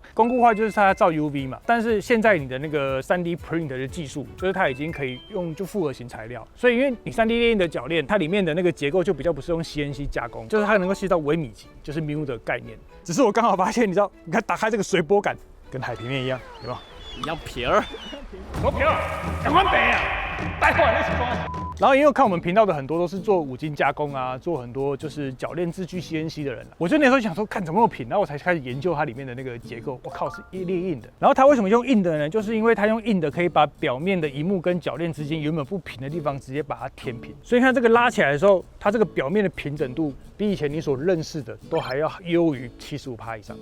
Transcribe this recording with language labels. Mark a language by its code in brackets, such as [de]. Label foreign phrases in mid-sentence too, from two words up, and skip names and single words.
[zh] 光固化就是它照 UV 嘛，但是現在你的那個 [en] 3D print [zh] 的技術，就是它已經可以用就複合型材料，所以因為你3D 列印的鉸鏈，它裡面的那個結構就比較不是用 CNC 加工，就是它能夠細到微米級，就是 μ 的概念。只是我剛好發現，你知道，你看打開這個水波桿，跟海平面一樣，有沒有？一樣平兒，多平兒，趕快北啊！帶壞那些東西。然後因為看我們頻道的很多都是做5金加工啊，做很多就是鉸鏈自具 CNC 的人，我就那時候想說，看怎麼那麼平，然後我才開始研究它裡面的那個結構。我靠，是列印的。然後它為什麼用印的呢？就是因為它用印的可以把表面的螢幕跟鉸鏈之間原本不平的地方直接把它填平。所以看這個拉起來的時候，它這個表面的平整度比以前你所認識的都還要優於75%以上。